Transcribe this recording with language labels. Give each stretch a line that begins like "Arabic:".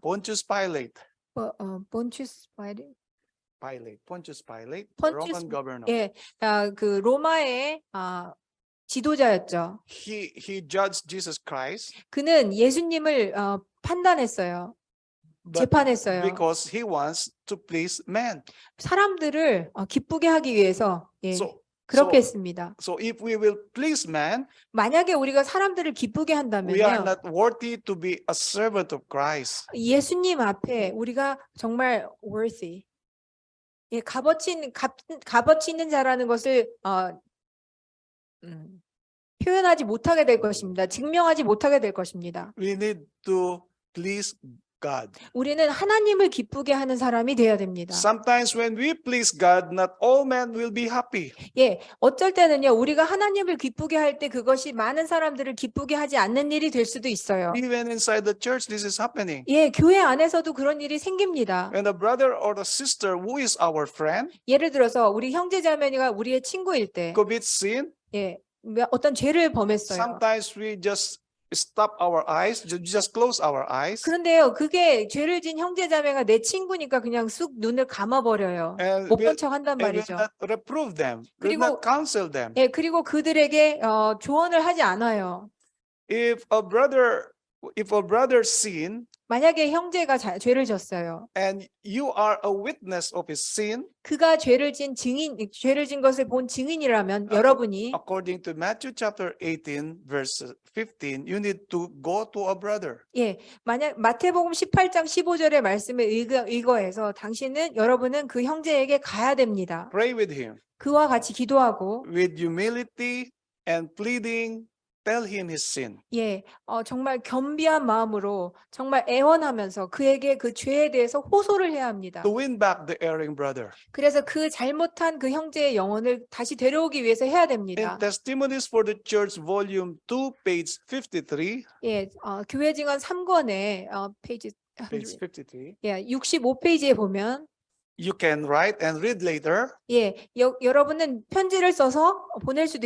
English: Pontius Pilate,
Korean: 본추스 파이레?
English: Pontius Pilate, the Pontius- Roman governor.
Korean: 예, 그 로마의 지도자였죠.
English: He judged Jesus Christ,
Korean: 그는 예수님을 판단했어요.
English: but
Korean: 재판했어요.
English: because he wants to please man.
Korean: 사람들을 기쁘게 하기 위해서 예,
English: So,
Korean: 그렇게 했습니다.
English: so if we will please man,
Korean: 만약에 우리가 사람들을 기쁘게
English: we are
Korean: 한다면요.
English: not worthy to be a servant of Christ.
Korean: 예수님 앞에 우리가 정말 worthy, 예, 값어치 있는 자라는 것을 표현하지 못하게 될 것입니다. 증명하지 못하게 될 것입니다.
English: We need to please God.
Korean: 우리는 하나님을 기쁘게 하는 사람이 되어야 됩니다.
English: Sometimes when we please God, not all men will be happy.
Korean: 예, 어쩔 때는요, 우리가 하나님을 기쁘게 할 때 그것이 많은 사람들을 기쁘게 하지 않는 일이 될 수도 있어요.
English: Even inside the church, this is happening.
Korean: 예, 교회 안에서도 그런 일이 생깁니다.
English: When a brother or a sister who is our friend
Korean: 예를 들어서 우리 형제자매가 우리의 친구일 때,
English: commits sin,
Korean: 예, 어떤 죄를 범했어요.
English: sometimes we just stop our eyes, just close our eyes,
Korean: 그런데요, 그게 죄를 진 형제자매가 내 친구니까 그냥 쑥 눈을 감아버려요.
English: and
Korean: 못
English: will,
Korean: 본 척 한단
English: and will
Korean: 말이죠.
English: not reprove them, will
Korean: 그리고-
English: not counsel them.
Korean: 예, 그리고 그들에게 조언을 하지 않아요.
English: If a brother sin
Korean: 만약에 형제가 죄를 졌어요.
English: and you are a witness of his sin,
Korean: 그가 죄를 진 것을 본 증인이라면 여러분이
English: according to Matthew chapter 18, verse 15, you need to go to a brother.
Korean: 예, 만약 마태복음 18장 15절의 말씀에 의거해서 여러분은 그 형제에게 가야 됩니다.
English: Pray with him 그와 같이 기도하고 with humility and pleading. Tell him his sin.
Korean: 예, 정말 겸비한 마음으로 정말 애원하면서 그에게 그 죄에 대해서 호소를 해야 합니다.
English: To win back the erring brother.
Korean: 그래서 그 잘못한 그 형제의 영혼을 다시 데려오기 위해서 해야
English: In
Korean: 됩니다.
English: Testimonies for the Church, volume 2, page 53,
Korean: 예, 교회 증언 3권에 페이지
English: page 53,
Korean: 예, 65페이지에 보면
English: you can write and read later.
Korean: 예, 여러분은 편지를 써서 보낼 수도